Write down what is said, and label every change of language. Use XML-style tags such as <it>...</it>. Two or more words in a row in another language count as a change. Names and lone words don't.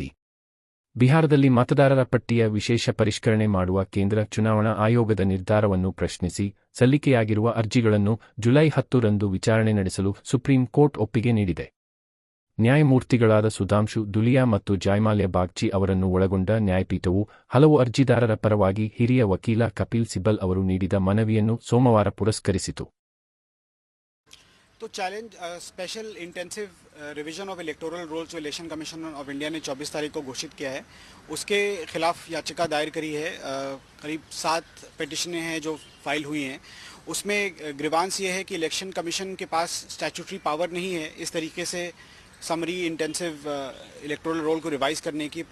<kn>ಬಿಹಾರದಲ್ಲಿ ಮತದಾರರ ಪಟ್ಟಿಯ ವಿಶೇಷ ಪರಿಷ್ಕರಣೆ ಮಾಡುವ ಕೇಂದ್ರ ಚುನಾವಣಾ ಆಯೋಗದ ನಿರ್ಧಾರವನ್ನು ಪ್ರಶ್ನಿಸಿ ಸಲ್ಲಿಕೆಯಾಗಿರುವ ಅರ್ಜಿಗಳನ್ನು ಜುಲೈ 10 ರಂದು ವಿಚಾರಣೆ ನಡೆಸಲು ಸುಪ್ರೀಂ ಕೋರ್ಟ್ ಒಪ್ಪಿಗೆ ನೀಡಿದೆ. ನ್ಯಾಯಮೂರ್ತಿಗಳಾದ ಸುಧಾಂಶು ದುಲಿಯಾ ಮತ್ತು ಜಾಯ್ಮಾಲ್ಯ ಬಾಗ್ಚಿ ಅವರನ್ನು ಒಳಗೊಂಡ ನ್ಯಾಯಪೀಠವು ಹಲವು ಅರ್ಜಿದಾರರ ಪರವಾಗಿ ಹಿರಿಯ ವಕೀಲ ಕಪಿಲ್ ಸಿಬಲ್ ಅವರು ನೀಡಿದ ಮನವಿಯನ್ನು ಸೋಮವಾರ ಪುರಸ್ಕರಿಸಿತು.</kn> <hi>तो</hi> <en>challenge special intensive revision of electoral rolls</en> <hi>जो इलेक्शन कमीशन ऑफ इंडिया ने 24 तारीख को घोषित किया है, उसके खिलाफ याचिका दायर करी है. करीब 7 पिटिशनें हैं जो फाइल हुई हैं. उसमें ग्रीवांस ये है कि इलेक्शन कमीशन के पास</hi> <en>statutory power</en> <hi>नहीं है इस तरीके से</hi> <en>summary intensive electoral roll</en> <hi>को रिवाइज करने की.</hi>